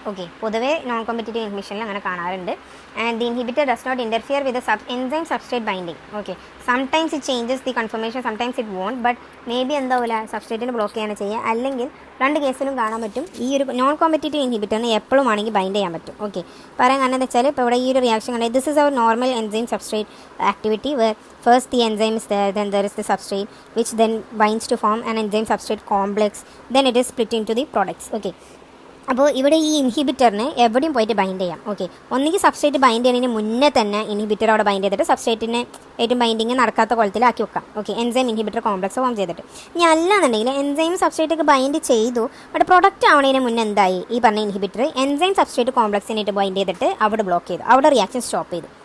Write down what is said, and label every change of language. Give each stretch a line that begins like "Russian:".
Malayalam: Okay, പൊതുവേ non competitive ഇൻഹിബിഷനിൽ അങ്ങനെ കാണാറുണ്ട്.
English: And the inhibitor does not interfere with enzyme substrate binding. Okay, sometimes it changes the conformation, sometimes it won't, but may be
Malayalam: എന്താവില്ല സബ്സ്ട്രേറ്റിന് block ചെയ്യാണ് ചെയ്യുക. അല്ലെങ്കിൽ രണ്ട് കേസിലും കാണാൻ പറ്റും ഈ ഒരു നോൺ കോമ്പറ്റേറ്റീവ് ഇൻഹിബിറ്ററിന് എപ്പോഴും ആണെങ്കിൽ ബൈൻഡ് ചെയ്യാൻ പറ്റും. ഓക്കെ, പറയാൻ കാരണം എന്താ വെച്ചാൽ ഇപ്പോൾ ഇവിടെ ഈ ഒരു റിയാക്ഷൻ കണ്ടത്, this is our normal enzyme substrate activity where first the enzyme is there, then there is the substrate which then binds to form an enzyme substrate complex, then it is split into the products. Okay, അപ്പോൾ ഇവിടെ ഈ ഇൻഹിബിറ്ററിന് എവിടെയും പോയിട്ട് bind ചെയ്യാം. Okay, ഒന്നുകിൽ substrate bind ചെയ്യുന്നതിന് മുന്നേ തന്നെ ഇൻഹിബിറ്റർ അവിടെ ബൈൻഡ് ചെയ്തിട്ട് സബ്സ്ട്രേറ്റിന് ഏറ്റവും ബൈൻഡിങ് നടക്കാത്ത കുളത്തിലാക്കി വെക്കാം. Okay, enzyme inhibitor complex form ചെയ്തിട്ട്. ഇനി അല്ലാന്നുണ്ടെങ്കിൽ എൻസൈം സബ്സ്ട്രേറ്റൊക്കെ ബൈൻഡ് ചെയ്തു, ബട്ട് പ്രൊഡക്റ്റ് ആവുന്നതിന് മുന്നേ എന്തായി, ഈ പറഞ്ഞ ഇൻഹിബിറ്റർ എൻസൈം സബ്സ്ട്രേറ്റ് കോംപ്ലക്സിനായിട്ട് ബൈൻഡ് ചെയ്തിട്ട് അവിടെ ബ്ലോക്ക് ചെയ്തു, അവിടെ റിയാക്ഷൻ സ്റ്റോപ്പ് ചെയ്തു.